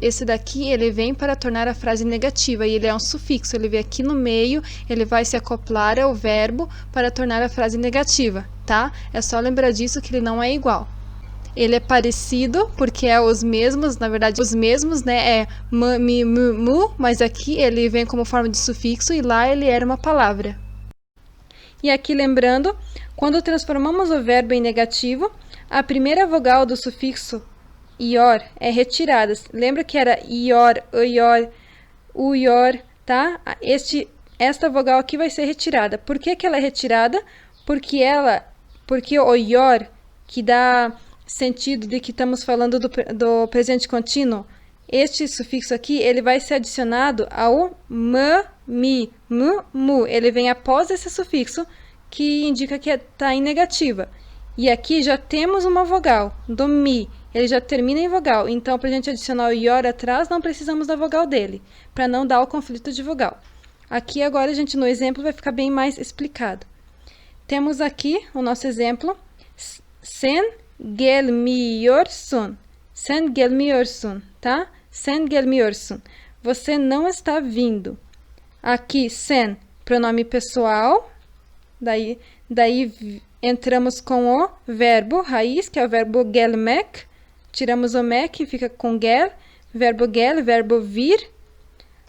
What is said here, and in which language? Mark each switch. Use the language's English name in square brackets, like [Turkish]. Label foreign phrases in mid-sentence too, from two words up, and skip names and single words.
[Portuguese] Esse daqui, ele vem para tornar a frase negativa, e ele é um sufixo, ele vem aqui no meio, ele vai se acoplar ao verbo para tornar a frase negativa, tá? É só lembrar disso, que ele não é igual. Ele é parecido, porque é os mesmos, na verdade, os mesmos, né? É m, mi, mu, mu, mas aqui ele vem como forma de sufixo, e lá ele era uma palavra. E aqui lembrando, quando transformamos o verbo em negativo, a primeira vogal do sufixo ior é retirada. Lembra que era ior, uior, uior, tá? Esta vogal aqui vai ser retirada. Por que ela é retirada? Porque o ior, que dá sentido de que estamos falando do presente contínuo, este sufixo aqui, ele vai ser adicionado ao m, mi, mu, mu. Ele vem após esse sufixo, que indica que está em negativa. E aqui já temos uma vogal, do mi. Ele já termina em vogal. Então, para a gente adicionar o ior atrás, não precisamos da vogal dele, para não dar o conflito de vogal. Aqui agora, no exemplo, vai ficar bem mais explicado. Temos aqui o nosso exemplo. [Turkish] Sen gelmiyorsun. Sen gelmiyorsun, tá? Sen gelmiyorsun. [Portuguese] Você não está vindo. Aqui, sen, pronome pessoal. Daí entramos com o verbo raiz, que é o verbo gelmek. Tiramos o mek e fica com gel. Verbo vir.